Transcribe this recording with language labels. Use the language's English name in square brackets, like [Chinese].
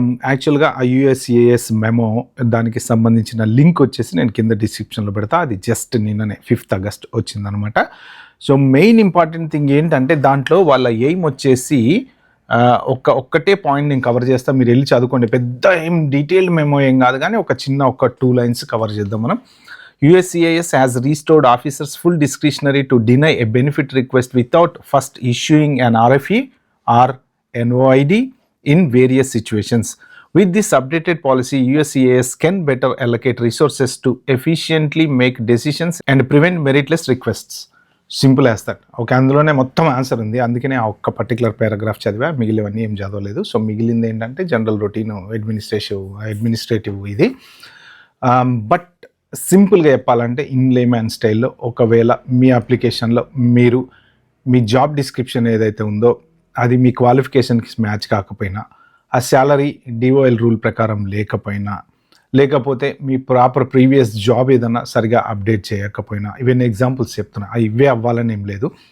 [Telugu] యాక్చువల్గా ఆ యూఎస్సిఎస్ మెమో దానికి సంబంధించిన లింక్ వచ్చేసి నేను కింద డిస్క్రిప్షన్లో పెడతా. అది జస్ట్ నిన్ననే 5th ఆగస్ట్ వచ్చిందనమాట. సో మెయిన్ ఇంపార్టెంట్ థింగ్ ఏంటంటే దాంట్లో వాళ్ళ ఎయిమ్ వచ్చేసి ఒక్కటే పాయింట్ నేను కవర్ చేస్తా, మీరు వెళ్ళి చదువుకోండి. పెద్ద ఏం డీటెయిల్డ్ మెమో ఏం కాదు, కానీ ఒక 2 lines కవర్ చేద్దాం మనం. [English] USCIS has restored officers full discretionary to deny a benefit request without first issuing an RFE or NOID in various situations. With this updated policy, USCIS can better allocate resources to efficiently make decisions and prevent meritless requests. Simple as that. [Telugu] Okay, అందులోనే మొత్తం answer ఉంది, అందుకనే ఆ ఒక్క particular paragraph చదివా, మిగిలినవన్నీ ఏం చదవలేదు. సో మిగిలింది ఏంటంటే జనరల్ రొటీన్ అడ్మినిస్ట్రేటివ్ ఇది. బట్ సింపుల్గా చెప్పాలంటే ఇన్ లేమ్యాన్ స్టైల్లో, ఒకవేళ మీ అప్లికేషన్లో మీరు మీ జాబ్ డిస్క్రిప్షన్ ఏదైతే ఉందో అది మీ క్వాలిఫికేషన్కి మ్యాచ్ కాకపోయినా, ఆ శాలరీ డిఓఎల్ రూల్ ప్రకారం లేకపోయినా, లేకపోతే మీ ప్రాపర్ ప్రీవియస్ జాబ్ ఏదన్నా సరిగా అప్డేట్ చేయకపోయినా, ఇవన్నీ ఎగ్జాంపుల్స్ చెప్తున్నా, ఇవే అవ్వాలని ఏం లేదు.